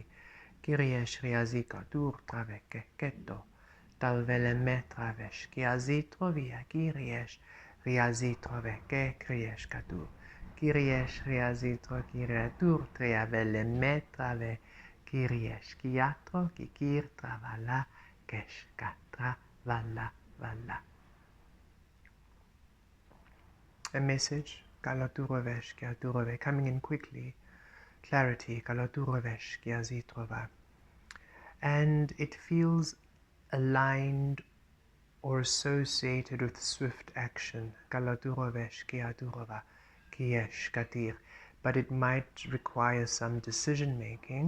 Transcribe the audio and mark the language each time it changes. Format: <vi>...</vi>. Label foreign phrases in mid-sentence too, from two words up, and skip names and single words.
<en>Kyrie eșreazikatur traveke keto. Talveleme travesh kiazitrovia kyrie eșreazitroveke krieshkatur. Kyrie eșreazitro kiriatur triaveleme trave. Kyrie eșkiatro kikir travala keshkatra vala vala. A message, Kalaturovesh Kiaturove, coming in quickly. Clarity, Kalaturovesh Kiazitrova. And it feels aligned or associated with swift action, Kalaturovesh Kiaturova, Kiesh Katir. But it might require some decision making.</en>